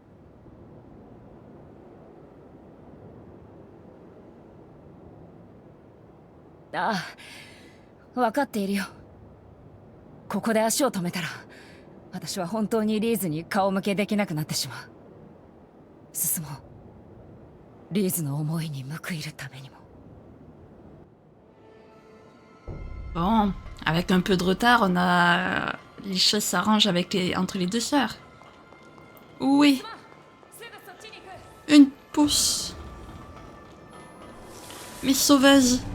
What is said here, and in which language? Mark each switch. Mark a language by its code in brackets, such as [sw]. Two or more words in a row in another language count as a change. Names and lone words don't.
[ja] ああ、分かっているよ。ここで足を止めたら私は本当にリーズに顔向けできなくなってしまう。進もう。リーズの思いに報いるためにも。 [fr] Bon, avec un peu de retard, on a les choses s'arrangent entre les deux sœurs. Oui. Une pousse. Mais sauveuse.